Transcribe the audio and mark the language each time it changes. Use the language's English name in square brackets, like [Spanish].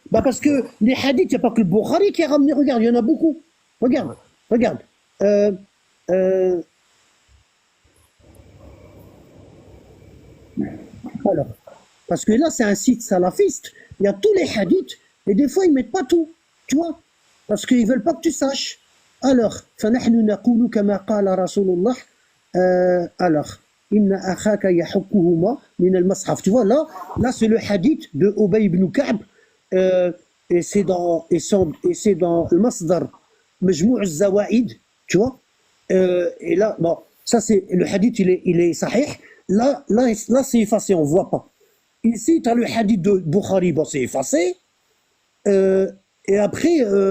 [French] Bah parce que les hadiths, il n'y a pas que le Bukhari qui a ramené. Regarde, il y en a beaucoup. Regarde. Euh, euh, alors, parce que là, c'est un site salafiste. Il y a tous les hadiths, et des fois, ils mettent pas tout. Tu vois? Parce qu'ils veulent pas que tu saches. [Arabic] Alors, فنحن نقول كما قال رسول الله. Alors, إن أخاك يحكهما من المصحف. [French] Tu vois, là c'est le hadith de Ubay ibn Ka'b. Et c'est dans le Masdar Majmou' al-Zawaïd. Tu vois? Et là, bon, ça c'est le hadith, il est sahih. Là c'est effacé, on voit pas. Ici, tu as le hadith de Bukhari, bon, c'est effacé. Et après,